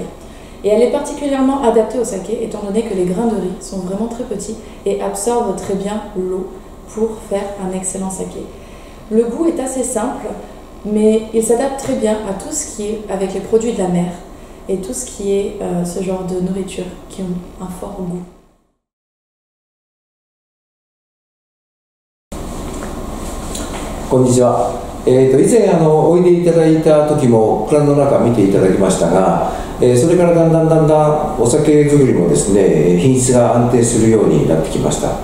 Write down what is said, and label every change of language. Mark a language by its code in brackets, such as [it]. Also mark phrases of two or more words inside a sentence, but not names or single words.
[fr] Et elle est particulièrement adaptée au saké étant donné que les grains de riz sont vraiment très petits et absorbent très bien l'eau pour faire un excellent saké. Le goût est assez simple, mais il s'adapte très bien à tout ce qui est avec les produits de la mer et tout ce qui est ce genre de nourriture qui ont un fort goût. [ja] Konnichiwa. 以前おいでいただいた時も蔵の中見ていただきましたが、それからだんだんお酒作りもですね品質が安定するようになってきました。